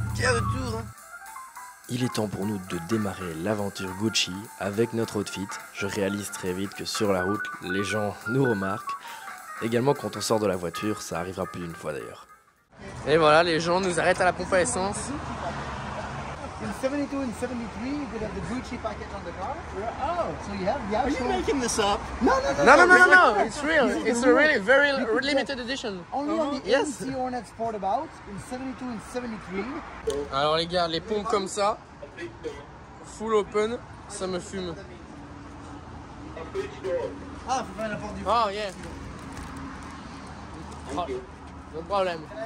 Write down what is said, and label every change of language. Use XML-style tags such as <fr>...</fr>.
<fr>Quart de tour. Hein. Il est temps pour nous de démarrer l'aventure Gucci avec notre outfit. Je réalise très vite que sur la route, les gens nous remarquent. Également quand on sort de la voiture, ça arrivera plus d'une fois d'ailleurs. Et voilà, les gens nous arrêtent à la pompe à essence.</fr> <en>In 72 and 73, you could have the Gucci package on the car. Oh, so you have the actual... Are you making this up? No. It's real. It's a really very limited edition. Only on the Yes. AMC Hornet Sportabout in 72 and 73.</en> <fr>Alors les gars, les pompes comme ça,</fr> <en>full open,</en> <fr>ça me fume. Ah, faut faire la porte du...</fr> <en>Oh yeah.</en> <fr>Oh, no problème.</fr>